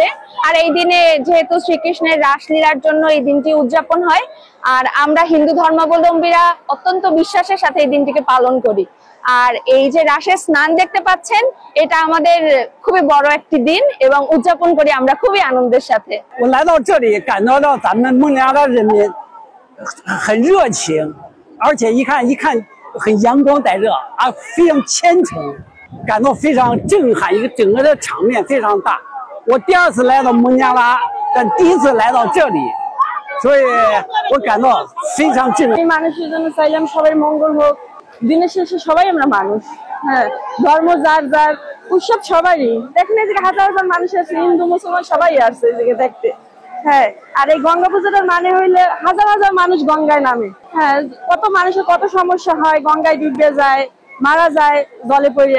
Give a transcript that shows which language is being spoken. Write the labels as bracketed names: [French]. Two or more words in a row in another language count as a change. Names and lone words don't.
[Bangla] আর এই দিনে যেহেতু শ্রীকৃষ্ণের রাসলীলার জন্য এই দিনটি উদযাপন হয়, আর আমরা হিন্দু ধর্মাবলম্বীরা অত্যন্ত বিশ্বাসের সাথে এই দিনটিকে পালন করি। আর এই যে রাসের স্নান দেখতে পাচ্ছেন, এটা আমাদের খুবই বড় একটি দিন এবং উদযাপন করি আমরা খুবই আনন্দের সাথে। [Chinese] 我来到这里感到到咱们孟加拉人民很热情，而且一看很阳光带热啊，非常虔诚，感到非常震撼，整个的场面非常大。我第二次来到孟加拉，但第一次来到这里，所以我感到非常震撼。 [Bangla] মানুষের জন্য চাইলাম সবাই মঙ্গল হোক। দিনের শেষে সবাই আমরা মানুষ, হ্যাঁ, ধর্ম যার যার, উৎসব সবারই। দেখেন এই যে হাজার হাজার মানুষ আছে, হিন্দু মুসলমান সবাই আসছে এদিকে দেখতে। হ্যাঁ, আর এই গঙ্গা পূজাটার মানে হইলে হাজার হাজার মানুষ গঙ্গায় নামে। হ্যাঁ, কত মানুষের কত সমস্যা হয়, গঙ্গায় ডুবে যায়, মারা যায় জলে পড়িয়া।